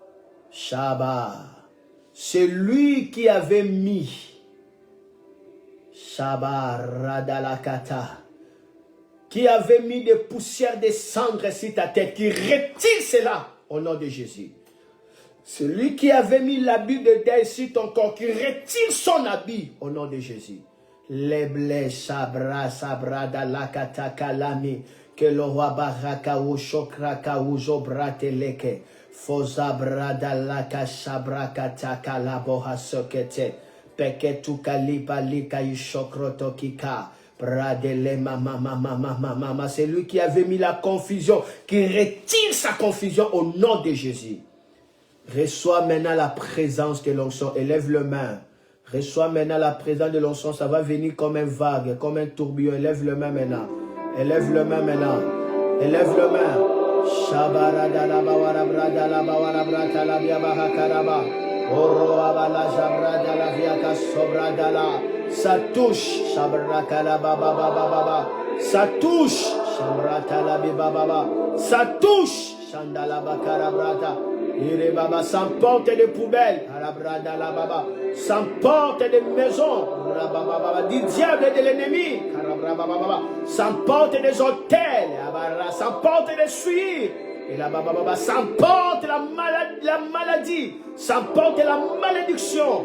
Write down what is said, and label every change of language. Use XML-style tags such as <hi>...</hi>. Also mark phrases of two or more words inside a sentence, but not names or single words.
<fr>C'est lui qui avait mis Shabaradalakata. Qui avait mis des poussières de cendres sur ta tête, qui retire cela au nom de Jésus. Celui qui avait mis l'habit de deuil sur ton corps, qui retire son habit au nom de Jésus. Leble sabra sabra dalakata kalami que le roi baraka ou shokraka ou zobrateleke fozabra dalaka sabrakata kalaboha sokete peketu kalipa lika yishokroto kika. Bradele mama mama mama mama. C'est lui qui avait mis la confusion, qui retire sa confusion au nom de Jésus. Reçois maintenant la présence de l'onction. Élève le main. Reçois maintenant la présence de l'onction. Ça va venir comme un vague, comme un tourbillon. Élève le main maintenant. Élève le main maintenant. Élève le main. Shabaradalaba warabradalaba warabratala biabahakaraba. Oroabala jabradala viaka sobradala. Ça touche. Shabrakala baba baba baba. Ça touche. Shabratala bibaba. Ça touche. Shandala bakarabrata. Ire baba, sans porte de poubelles, arabrada baba, sans porte de maison, du diable et de l'ennemi, sans porte des hôtels, sans porte de suie, et la baba, sans porte la maladie, sans porte la malédiction.</fr>